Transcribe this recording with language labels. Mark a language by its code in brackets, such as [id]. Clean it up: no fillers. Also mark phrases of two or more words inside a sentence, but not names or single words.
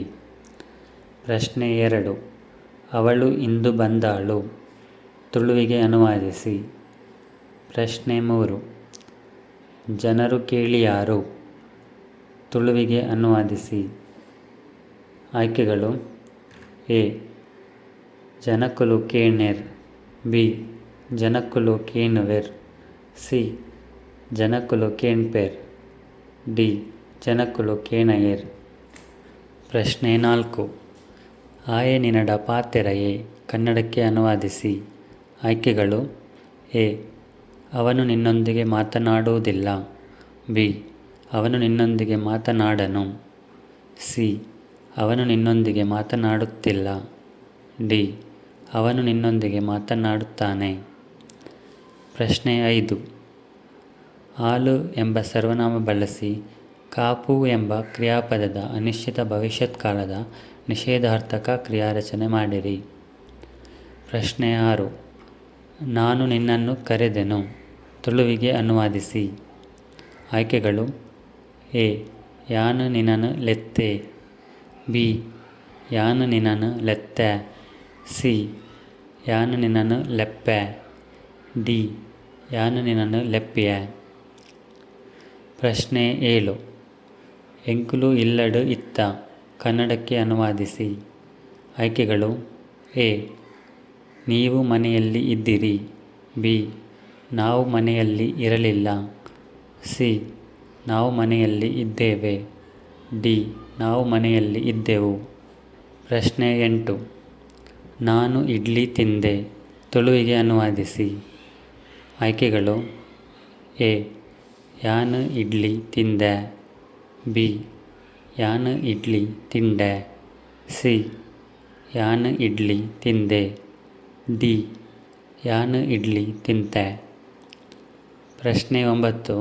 [kn] ಪ್ರಶ್ನೆ 2. ಅವಳು ಇಂದು ಬಂದಾಳು ತುಳುವಿಗೆ ಅನುವಾದಿಸಿ. ಪ್ರಶ್ನೆ 3. ಜನರು ಕೇಳಿಯಾರು ತುಳುವಿಗೆ ಅನುವಾದಿಸಿ. ಆಯ್ಕೆಗಳು: ಎ. [tcy] ಜನಕುಲು ಕೇಣೆರ್. ಬಿ. ಜನಕುಲು ಕೇನುವೆರ್. ಸಿ. ಜನಕುಲು ಕೇಣ್ಪೆರ್. ಡಿ. ಜನಕುಲು ಕೇಣಯೆರ್. ಪ್ರಶ್ನೆ 4. ಆಯೆ ನಿನಡ ಪಾತೆರಯೇ [kn] ಕನ್ನಡಕ್ಕೆ ಅನುವಾದಿಸಿ. ಆಯ್ಕೆಗಳು: ಎ. ಅವನು ನಿನ್ನೊಂದಿಗೆ ಮಾತನಾಡುವುದಿಲ್ಲ. ಬಿ. ಅವನು ನಿನ್ನೊಂದಿಗೆ ಮಾತನಾಡನು. ಸಿ. ಅವನು ನಿನ್ನೊಂದಿಗೆ ಮಾತನಾಡುತ್ತಿಲ್ಲ. ಡಿ. ಅವನು ನಿನ್ನೊಂದಿಗೆ ಮಾತನಾಡುತ್ತಾನೆ. ಪ್ರಶ್ನೆ 5. ಆಲು ಎಂಬ ಸರ್ವನಾಮ ಬಳಸಿ ಕಾಪು ಎಂಬ ಕ್ರಿಯಾಪದದ ಅನಿಶ್ಚಿತ ಭವಿಷ್ಯತ್ ಕಾಲದ ನಿಷೇಧಾರ್ಥಕ ಕ್ರಿಯಾರಚನೆ ಮಾಡಿರಿ. ಪ್ರಶ್ನೆ 6. ನಾನು ನಿನ್ನನ್ನು ಕರೆದೆನು ತುಳುವಿಗೆ ಅನುವಾದಿಸಿ. ಆಯ್ಕೆಗಳು: ಎ. [tcy] ಯಾನು ನಿನನು ಲೆತ್ತೆ. ಬಿ. ಯಾನು ನಿನನು ಲೆತ್ತೆ. ಸಿ. ಯಾನು ನಿನನು ಲೆಪ್ಪೆ. ಡಿ. ಯಾನು ನಿನನು ಲೆಪ್ಪಿಯೆ. [kn] ಪ್ರಶ್ನೆ 7. [tcy] ಎಂಕುಲು ಇಲ್ಲಡು ಇತ್ತ [kn] ಕನ್ನಡಕ್ಕೆ ಅನುವಾದಿಸಿ. ಆಯ್ಕೆಗಳು: ಎ. ನೀವು ಮನೆಯಲ್ಲಿ ಇದ್ದಿರಿ. ಬಿ. ನಾವು ಮನೆಯಲ್ಲಿ ಇರಲಿಲ್ಲ. ಸಿ. ನಾವು ಮನೆಯಲ್ಲಿ ಇದ್ದೇವೆ. ಡಿ. ನಾವು ಮನೆಯಲ್ಲಿ ಇದ್ದೆವು. ಪ್ರಶ್ನೆ 8. ನಾನು ಇಡ್ಲಿ ತಿಂದೆ ತುಳುವಿಗೆ ಅನುವಾದಿಸಿ. ಆಯ್ಕೆಗಳು: ಎ. [tcy] ಯಾನು ಇಡ್ಲಿ ತಿಂದೆ. ಬಿ. ಯಾನು ಇಡ್ಲಿ ತಿಂಡೆ. ಸಿ. ಯಾನು ಇಡ್ಲಿ ತಿಂದೆ. ಡಿ. ಯಾನು ಇಡ್ಲಿ ತಿಂತೆ. [kn] ಪ್ರಶ್ನೆ 9.